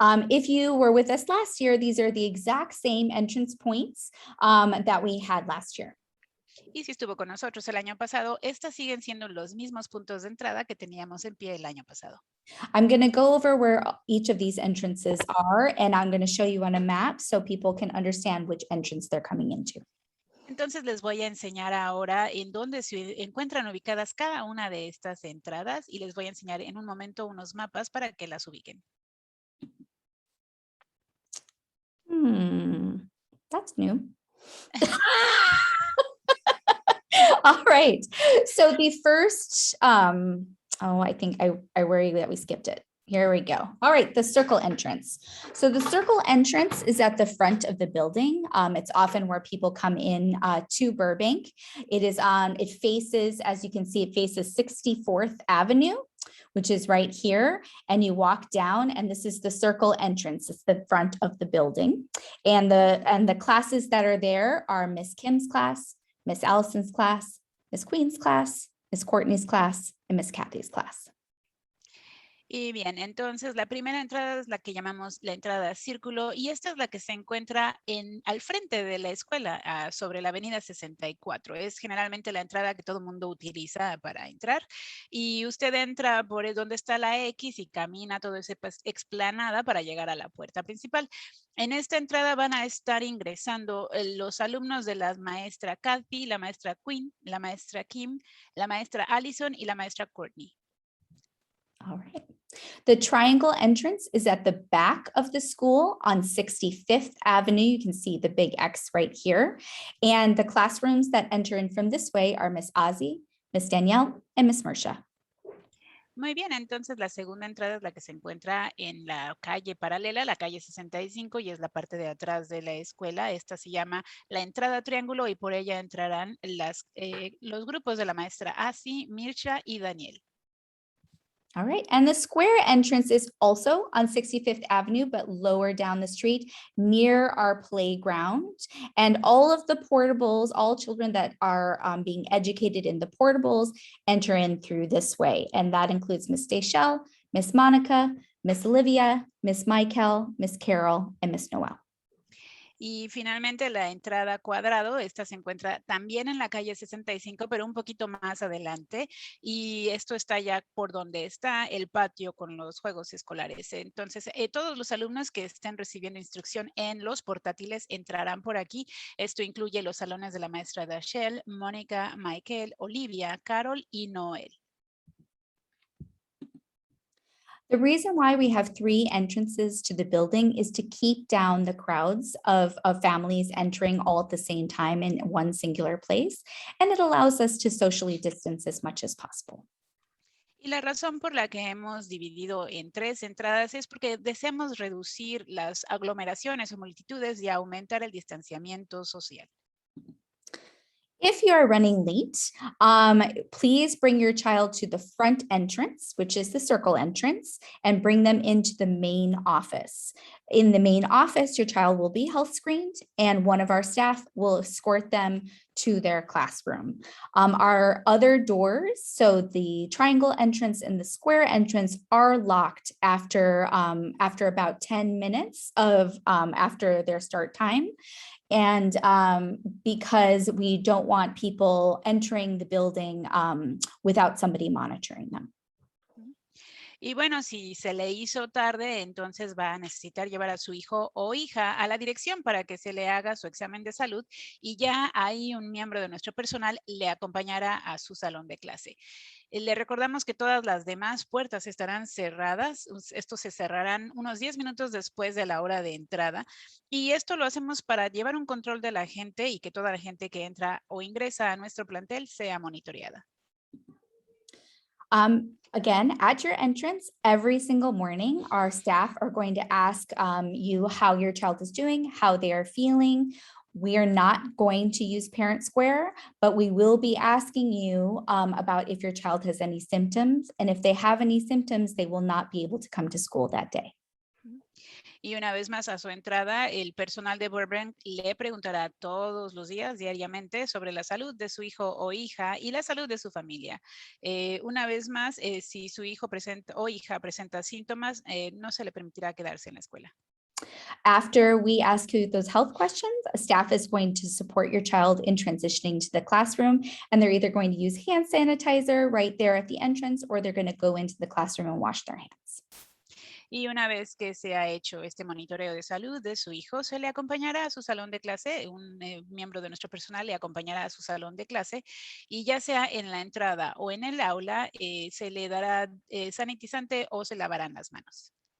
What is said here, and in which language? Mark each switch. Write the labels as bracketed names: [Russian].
[English] If you were with us last year, these are the exact same entrance points that we had last year. [Spanish] Y si estuvo con nosotros el año pasado, estas siguen siendo los mismos puntos de entrada que teníamos en pie el año pasado. [English] I'm going to go over where each of these entrances are, and I'm going to show you on a map so people can understand which entrance they're coming into. [Spanish] Entonces les voy a enseñar ahora en dónde se encuentran ubicadas cada una de estas entradas y les voy a enseñar en un momento unos mapas para que las ubiquen. [English] That's new. All right. So the first, I think I worry that we skipped it. Here we go. All right, the circle entrance. So the circle entrance is at the front of the building. It's often where people come in to Burbank. It faces, as you can see, it faces 64th Avenue, which is right here. And you walk down, and this is the circle entrance. It's the front of the building. And the classes that are there are Miss Kim's class, Miss Allison's class, Miss Queen's class, Miss Courtney's class, and Miss Kathy's class. [Spanish] Y bien, entonces la primera entrada es la que llamamos la entrada círculo y esta es la que se encuentra al frente de la escuela, sobre la avenida 64. Es generalmente la entrada que todo el mundo utiliza para entrar y usted entra por donde está la X y camina toda esa explanada para llegar a la puerta principal. En esta entrada van a estar ingresando los alumnos de la maestra Kathy, la maestra Queen, la maestra Kim, la maestra Allison y la maestra Courtney. [English] All right. The triangle entrance is at the back of the school on 65th Avenue. You can see the big X right here. And the classrooms that enter in from this way are Miss Ozzie, Miss Danielle, and Miss Mersha. [Spanish] Muy bien, entonces la segunda entrada es la que se encuentra en la calle paralela, la calle 65, y es la parte de atrás de la escuela. Esta se llama la entrada triángulo y por ella entrarán los grupos de la maestra Ozzie, Mirsha y Daniel. [English] All right, and the square entrance is also on 65th Avenue, but lower down the street near our playground. And all of the portables, all children that are being educated in the portables enter in through this way. And that includes Miss Dayshell, Miss Monica, Miss Olivia, Miss Michael, Miss Carol, and Miss Noel. [Spanish] Y finalmente la entrada Cuadrado, esta se encuentra también en la calle 65, pero un poquito más adelante. Y esto está ya por donde está el patio con los juegos escolares. Entonces, todos los alumnos que estén recibiendo instrucción en los portátiles entrarán por aquí. Esto incluye los salones de la maestra Dachelle, Mónica, Michael, Olivia, Carol y Noel. [English] The reason why we have 3 entrances to the building is to keep down the crowds of families entering all at the same time in one singular place. And it allows us to socially distance as much as possible. [Spanish] Y la razón por la que hemos dividido en 3 entradas es porque deseamos reducir las aglomeraciones o multitudes y aumentar el distanciamiento social. [English] If you are running late, please bring your child to the front entrance, which is the circle entrance, and bring them into the main office. In the main office, your child will be health screened, and one of our staff will escort them to their classroom. Our other doors, so the triangle entrance and the square entrance, are locked after about 10 minutes after their start time. And because we don't want people entering the building without somebody monitoring them. [Spanish] Y bueno, si se le hizo tarde, entonces va a necesitar llevar a su hijo o hija a la dirección para que se le haga su examen de salud y ya ahí un miembro de nuestro personal le acompañará a su salón de clase. Le recordamos que todas las demás puertas estarán cerradas. Estos se cerrarán unos 10 minutos después de la hora de entrada. Y esto lo hacemos para llevar un control de la gente y que toda la gente que entra o ingresa a nuestro plantel sea monitoreada. [English] Again, at your entrance, every single morning, our staff are going to ask you how your child is doing, how they are feeling. We are not going to use Parent Square, but we will be asking you about if your child has any symptoms. And if they have any symptoms, they will not be able to come to school that day. [Spanish] Y una vez más a su entrada, el personal de Burbank le preguntará todos los días, diariamente, sobre la salud de su hijo o hija y la salud de su familia. Una vez más, si su hijo o hija presenta síntomas, no se le permitirá quedarse en la escuela. [English] After we ask you those health questions, a staff is going to support your child in transitioning to the classroom, and they're either going to use hand sanitizer right there at the entrance, or they're going to go into the classroom and wash their hands. [Spanish] Y una vez que se ha hecho este monitoreo de salud de su hijo, se le acompañará a su salón de clase, un miembro de nuestro personal le acompañará a su salón de clase y ya sea en la entrada o en el aula, se le dará sanitizante o se lavarán las manos.